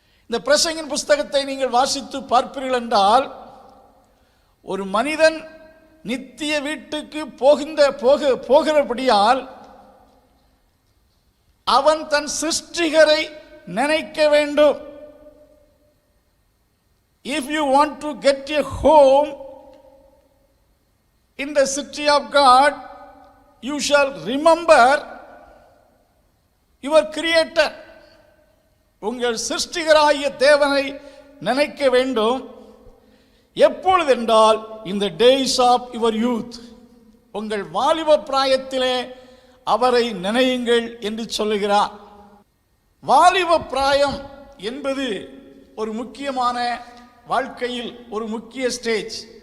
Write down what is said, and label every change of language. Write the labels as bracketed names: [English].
[Tamil] இந்த பிரசங்கின் புஸ்தகத்தை நீங்கள் வாசித்து பார்ப்பீர்கள் என்றால், ஒரு மனிதன் நித்திய வீட்டுக்கு போகிறபடியால் அவன் தன் சிருஷ்டிகரை நினைக்க வேண்டும். [English] If you want to get a home in the city of God, you shall remember your creator. [Tamil] உங்கள் சிருஷ்டிகராகிய தேவனை நினைக்க வேண்டும். எப்பொழுதென்றால் [English] in the days of your youth, [Tamil] உங்கள் வாலிப பிராயத்திலே அவரை நினையுங்கள் என்று சொல்லுகிறார். வாலிப பிராயம் என்பது ஒரு முக்கியமான வாழ்க்கையில் ஒரு முக்கிய ஸ்டேஜ்.